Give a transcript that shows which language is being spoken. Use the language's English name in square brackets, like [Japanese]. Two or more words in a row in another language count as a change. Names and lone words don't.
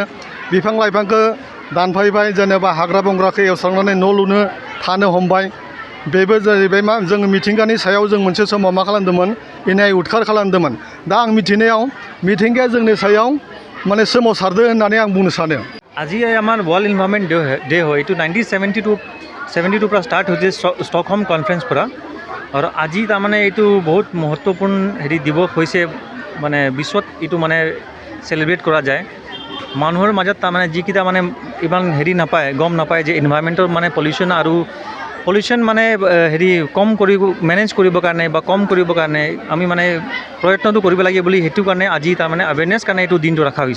[Bodo] बिफां लाइफांखौ दानफायबाय, जेनेबा हाग्रा बंग्राखौ एवस्रांनानै न' लुनो थानो हमबाय। बेबो जाहैबाय मा, जों मिथिंगानि सायाव जों मोनसे समाव मा खालामदोंमोन, इनाय उदखार खालामदोंमन। दा आं मिथिनायाव मिथिंगाया जोंनि सायाव माने सोमावसारदो होननानै आं बुंनो सानो। [Assamese] আজি আমাৰ ৱৰ্ল্ড ইনভাইৰনমেণ্ট ডে হয়। এইটো 1972 পৰা ষ্টাৰ্ট হৈছে ষ্টকহোম কনফাৰেন্স পৰা। আৰু আজি তাৰমানে এইটো বহুত মহত্বপূৰ্ণ দিৱস হৈছে, মানে বিশ্বত এইটো মানে চেলিব্ৰেট কৰা যায়। মানুহৰ মাজত তাৰমানে যিকেইটা মানে ইমান নাপায়, গম নাপায় যে ইনভাইৰনমেণ্টৰ মানে পলিউশ্যন মানে কম মেনেজ কৰিবৰ কাৰণে বা কম কৰিবৰ কাৰণে আমি মানে প্ৰয়ত্নটো কৰিব লাগে বুলি, সেইটো কাৰণে আজি তাৰমানে আৱেৰনেছ কাৰণে এইটো দিনটো ৰখা হৈছে।